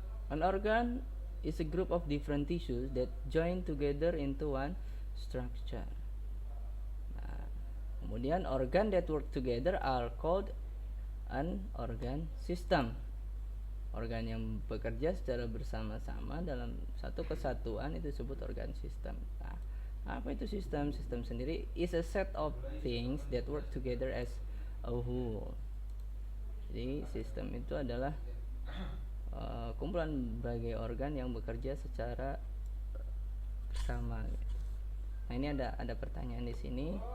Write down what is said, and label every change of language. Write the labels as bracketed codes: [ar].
[en] An organ is a group of different tissues that join together into one structure. [id] Nah, kemudian [en] organ that work together are called an organ system. [id] Organ yang bekerja secara bersama-sama dalam satu kesatuan itu disebut organ system. Nah, apa itu sistem? Sistem sendiri [en] is a set of things that work together as a whole. [id] Jadi sistem itu adalah kumpulan berbagai organ yang bekerja secara bersama. Nah, ini ada pertanyaan di sini.